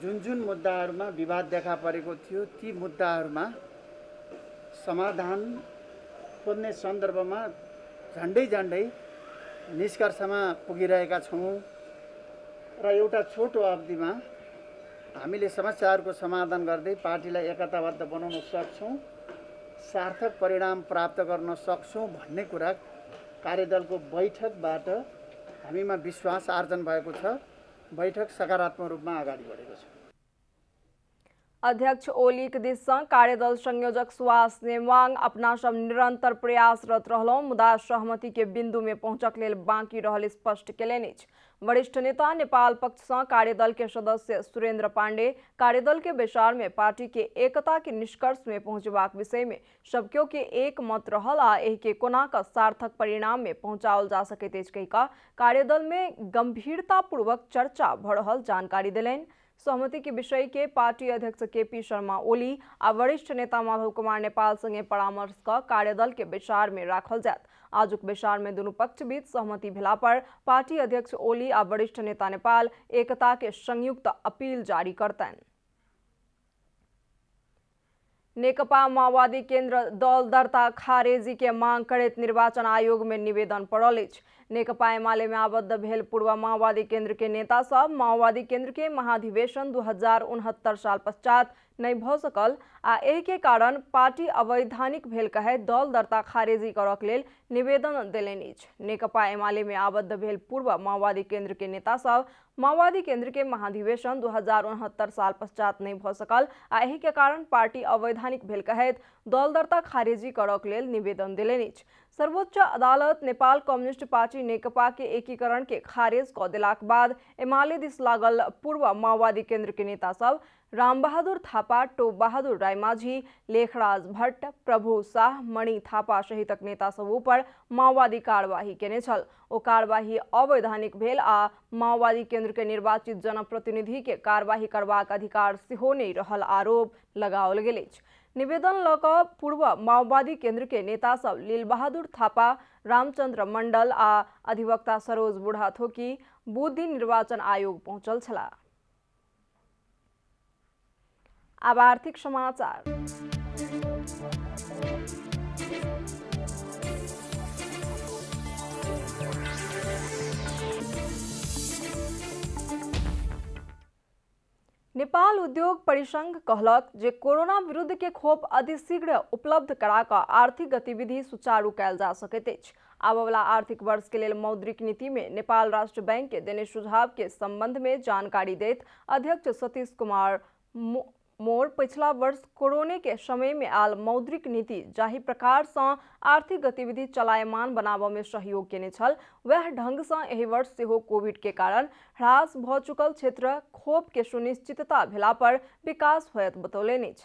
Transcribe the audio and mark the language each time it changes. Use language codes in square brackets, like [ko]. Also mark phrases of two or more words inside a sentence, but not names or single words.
[ne] जुन मुद्दाहरूमा विवाद देखा परेको थियो ती मुद्दाहरूमा समाधान खोज्ने सन्दर्भमा झन्डै निष्कर्षमा पुगिरहेका छौँ र एउटा छोटो अवधिमा हामीले समस्याहरूको समाधान गर्दै पार्टीलाई एकताबद्ध बनाउन सक्छौँ, सार्थक परिणाम प्राप्त गर्न सक्छौँ भन्ने कुरा कार्यदलको बैठकबाट हामीमा विश्वास आर्जन भएको छ। बैठक सकारात्मक रूपमा अगाडि बढेको छ। [mai] अध्यक्ष ओलीक दिस सँ कार्यदल संयोजक सुवास नेमाङ अपना सब निरंतर प्रयासरत रहलौं, मुदा सहमति के बिंदु में पहुंचक लेल बाँकी रहल स्पष्ट केलनि अछि। वरिष्ठ नेता नेपाल पक्ष सँ कार्यदल के सदस्य सुरेंद्र पांडे कार्यदल के बैसार में पार्टी के एकता के निष्कर्ष में पहुंचबाक विषय में सबक्यो के एक मत रहल आ एहि के कोना का सार्थक परिणाम में पहुंचाओल जा सकैत अछि कहि कऽ कार्यदल में गंभीरतापूर्वक चर्चा भऽ रहल जानकारी देलनि। सहमति के विषय के पार्टी अध्यक्ष केपी शर्मा ओली आ वरिष्ठ नेता माधव कुमार नेपाल संगे परामर्श क कार्यदल के बैसार में राखल जायत। आजुक बैसार में दुनू पक्ष बीच सहमति भेला पर पार्टी अध्यक्ष ओली आ वरिष्ठ नेता नेपाल एकता के संयुक्त अपील जारी करतनि। नेकपा माओवादी केन्द्र दल दर्ता खारेजी के मांग करैत निर्वाचन आयोग में निवेदन पड़ल अछि। नेकपा एमाले में आबद्ध भेल पूर्व माओवादी केन्द्र के नेता सब माओवादी केन्द्र के महाधिवेशन 2069 साल पश्चात नहीं भ सकल आ एहि के कारण पार्टी अवैधानिक भेल कहे दल दर्ता खारेजी करक लेल निवेदन देलनि अछि। नेकपा एमाले में आबद्ध भेल पूर्व माओवादी केन्द्र के नेता सब माओवादी केन्द्र के महाधिवेशन 2069 साल पश्चात नहीं भ सकल आ एहि के कारण पार्टी अवैधानिक भेल कहैत दल दर्ता खारेजी करक लेल निवेदन देलनि अछि। सर्वोच्च अदालत नेपाल कम्युनिस्ट पार्टी नेकपा के एकीकरण के खारेज क देलाक बाद एमाले दिस लागल पूर्व माओवादी केन्द्र के नेता सब रामबहादुर थापा, टोप बहादुर रायमाझी, लेखराज भट्ट, प्रभु शाह, मणि थापा सहितक नेता सब ऊपर माओवादी कार्यवाही केने छल। ओ कार्यवाही अवैधानिक भेल आ माओवादी केन्द्र के निर्वाचित जनप्रतिनिधि के कार्यवाही करबाक अधिकार सेहो नहीं रहल आरोप लगाओल गेल अछि। निवेदन ल कऽ पूर्व माओवादी केन्द्र के नेता सब लील बहादुर थापा, रामचंद्र मंडल आ अधिवक्ता सरोज बुढ़ाथोकी बुध दिन निर्वाचन आयोग पहुंचल छलाह। अब आर्थिक समाचार। नेपाल उद्योग परिसंघ कहलक जे कोरोना विरुद्ध के खोप अतिशीघ्र उपलब्ध करा कऽ आर्थिक गतिविधि सुचारू कयल जा सकैत अछि। आबय वाला आर्थिक वर्ष के लेल मौद्रिक नीति में नेपाल राष्ट्र बैंक के देने सुझाव के संबंध में जानकारी दैत अध्यक्ष सतीश कुमार मोर पिछला वर्ष कोरोना के समय में आल मौद्रिक नीति जाहि प्रकार से आर्थिक गतिविधि चलायमान बनाबऽ में सहयोग केने छल, वह ढंग से एहि वर्ष सेहो कोविड के कारण ह्रास भ चुकल क्षेत्र खोप के सुनिश्चितता भेला पर विकास होयत बतौलनि अछि।